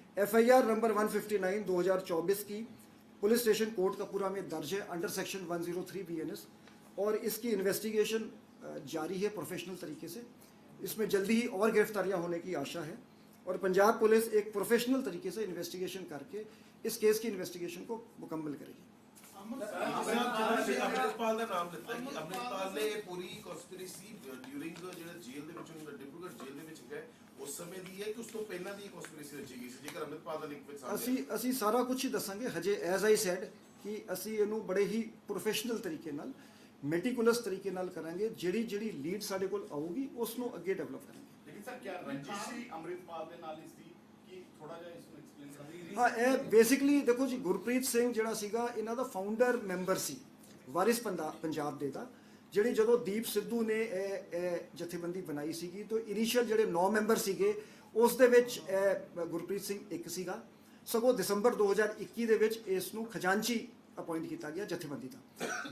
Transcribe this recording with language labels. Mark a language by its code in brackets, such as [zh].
[hi] FIR number 159 2024 की police station Kotkapura में दर्ज है अंडर सेक्शन 103 BNS और इसकी इन्वेस्टिगेशन जारी है प्रोफेशनल तरीके से। इसमें जल्दी ही और गिरफ्तारियां होने की आशा है और पंजाब पुलिस एक प्रोफेशनल तरीके से इन्वेस्टिगेशन करके इस केस की इन्वेस्टिगेशन को मुकम्मल करेगी। [pa] अमृतपाल ਦਾ ਨਾਮ ਦਿੱਤਾ ਕਿ ਅਮਰਿਤਪਾਲ ਨੇ ਇਹ ਪੂਰੀ ਕਨਸਪੀਰੇਸੀ ਡਿਊਰਿੰਗ ਜਿਹੜਾ ਜੇਲ੍ਹ ਦੇ ਵਿੱਚੋਂ ਡਿਬਰੂਗੜ੍ਹ ਜੇਲ੍ਹ ਦੇ ਵਿੱਚ ਗਏ ਉਸ ਸਮੇਂ ਦੀ ਹੈ ਕਿ ਉਸ ਤੋਂ ਪਹਿਲਾਂ ਦੀ ਕਨਸਪੀਰੇਸੀ ਰਚੀ ਗਈ ਸੀ ਜੇਕਰ ਅਮਰਿਤਪਾਲ ਦਾ ਲਿੰਕ ਵਿੱਚ ਸਾਹਮਣੇ ਅਸੀਂ ਸਾਰਾ ਕੁਝ ਹੀ ਦੱਸਾਂਗੇ। ਹਜੇ [en] as I said [pa] ਕਿ ਅਸੀਂ ਇਹਨੂੰ ਬੜੇ ਹੀ ਪ੍ਰੋਫੈਸ਼ਨਲ ਤਰੀਕੇ ਨਾਲ ਮੈਟੀਕੂਲਸ ਤਰੀਕੇ ਨਾਲ ਕਰਾਂਗੇ। ਜਿਹੜੀ ਲੀਡ ਸਾਡੇ ਕੋਲ ਆਊਗੀ ਉਸ ਨੂੰ ਅੱਗੇ ਡਿਵੈਲਪ ਕਰਾਂਗੇ। [hi] लेकिन सर क्या रंजिश [pa] सी अमृतपाल दे नाल इसदी कि थोड़ा जिहा [hi] इसको एक्सप्लेन करेंगे। [pa] ਹਾਂ, ਇਹ ਬੇਸਿਕਲੀ ਦੇਖੋ ਜੀ, ਗੁਰਪ੍ਰੀਤ ਸਿੰਘ ਜਿਹੜਾ ਸੀਗਾ ਇਹਨਾਂ ਦਾ ਫਾਊਂਡਰ ਮੈਂਬਰ ਸੀ ਵਾਰਿਸ ਪੰਜਾਬ ਦੇ ਦਾ। ਜਿਹੜੀ ਜਦੋਂ ਦੀਪ ਸਿੱਧੂ ਨੇ ਇਹ ਜਥੇਬੰਦੀ ਬਣਾਈ ਸੀਗੀ ਤਾਂ ਇਨੀਸ਼ੀਅਲ ਜਿਹੜੇ 9 ਮੈਂਬਰ ਸੀਗੇ ਉਸ ਦੇ ਵਿੱਚ ਗੁਰਪ੍ਰੀਤ ਸਿੰਘ ਇੱਕ ਸੀਗਾ। ਸਗੋਂ ਦਸੰਬਰ 2021 ਦੇ ਵਿੱਚ ਇਸ ਨੂੰ ਖਜ਼ਾਨਚੀ ਅਪਾਇੰਟ ਕੀਤਾ ਗਿਆ ਜਥੇਬੰਦੀ ਦਾ।